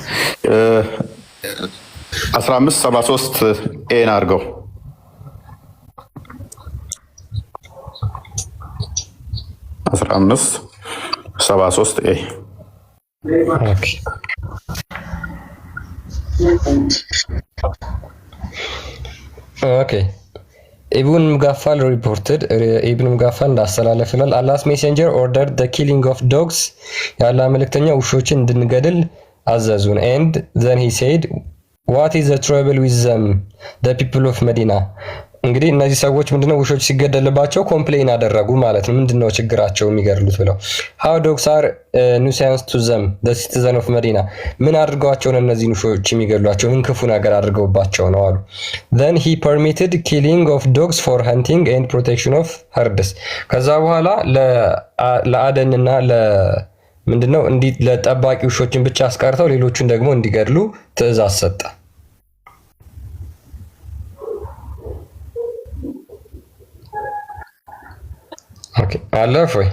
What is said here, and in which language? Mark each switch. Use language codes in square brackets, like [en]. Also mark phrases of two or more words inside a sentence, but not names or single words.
[am] 1573 ኤን አድርገው 1573 ኤ [en] okay Ibn Mughaffal reported Ibn Mughaffal እንዳስተላለፈላል Allah's messenger order the killing of dogs ያላህ [am] መልእክተኛ ውሾችን እንድንገድል አዘዙን [en] and then he said what is the trouble with them the people of Medina [am] እንግዲህ እነዚህ ሰዎች ምንድነው ውሾች ሲገደልባቸው ኮምፕሌን አደረጉ ማለት ነው። ምንድነው ችግራቸው የሚገድሉት ብለው [en] how dogs are nuisance to them the citizen of Medina [am] ምን አድርገዋቸው ነው እነዚህ ውሾች የሚገድሏቸው? ምን ክፉ ነገር አድርገውባቸው ነው አሉ። [en] then he permitted killing of dogs for hunting and protection of herds [am] ከዛ በኋላ ለአደንና ምንድነው እንዲህ ለጠባቂ ውሾችን ብቻ አስቀርተው ሌሎቹን ደግሞ እንዲገድሉ ትእዛዝ ሰጠ። ኦኬ አለፈ ወይ